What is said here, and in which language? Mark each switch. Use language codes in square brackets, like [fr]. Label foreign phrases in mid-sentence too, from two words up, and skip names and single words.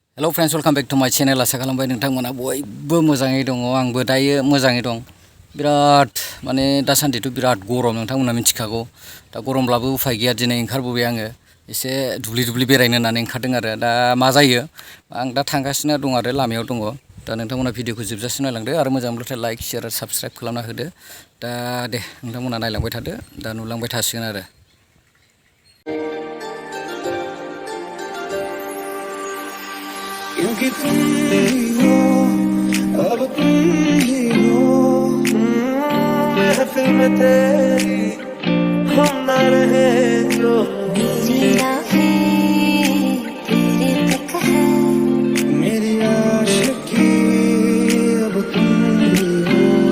[en] Hello friends welcome back to my channel [brx] आशा खालामबाय नोंथांमोना बयबो मोजाङै दङ आंबो दायो मोजाङै दं बिराद माने दासान्दिथ' बिराद गरम नोंथांमोना मिथिखागौ दा गरमब्लाबो उफाय गैया दिनै ओंखारबोबाय आङो एसे दुब्लि बेरायनो होननानै ओंखारदों आरो दा मा जायो आं दा थांगासिनो दं आरो लामायाव दङ दा नोंथांमोना भिडिअखौ जोबजासिम नायलांदो आरो मोजां मोनब्लाथाय [en] like share [brx] आरो साबस्क्राइब खालामना होदो दा दे नोंथांमोना नायलांबाय थादो दा नुलांबाय थासिगोन आरो [hi] क्योंकि तुम ही हो अब तुम ही हो महफिल में तेरी हम ना रहे जो मेरी आँखें तेरे तक है मेरी आशिकी अब तुम ही हो